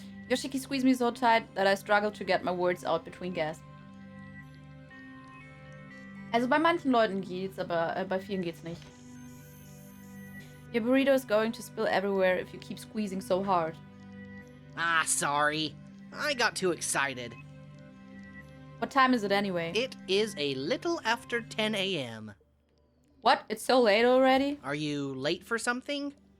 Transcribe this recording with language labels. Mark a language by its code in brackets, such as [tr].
[en] Yoshiki squeezed me so tight that I struggled to get my words out between gasps. [de] Also bei manchen Leuten geht's, aber bei vielen geht's nicht. [en] Your burrito is going to spill everywhere if you keep squeezing so hard. Ah, sorry. I got too excited. What time is it anyway? It is a little after 10 a.m. What? It's so late already? Are you late for something?